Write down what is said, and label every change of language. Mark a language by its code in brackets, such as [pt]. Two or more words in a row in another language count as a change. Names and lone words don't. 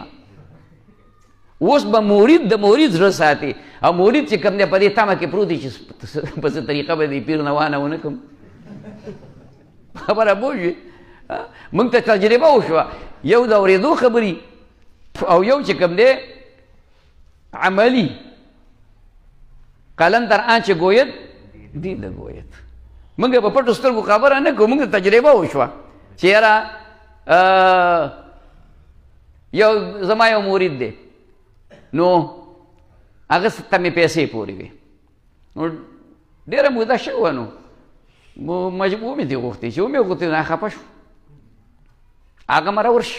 [ps] اوس به مرید د مرید زړه ساتي، او مرید چې کوم دی په دې تمه کې پروت دی چې په څه طریقه به دې پیر نه وانه ونه کړم. خبره پوه شوې. موږ ته تجربه وشوه، یو د اورېدو خبرې او یو چې کوم دی عملي. [fa] قلم در آنچه گوید دیده گوید. [ps] موږ په پټو سترګو خبره نه کوو، موږ ته تجربه وشوه چې یاره یو زما یو مرید دی، نو هغه ته مې پیسې پورې وې، نو ډېره موده شوه، نو مجبور مې دې غوښتې چې ومې غوښتې نه خفه شو، هغه مره ورشي.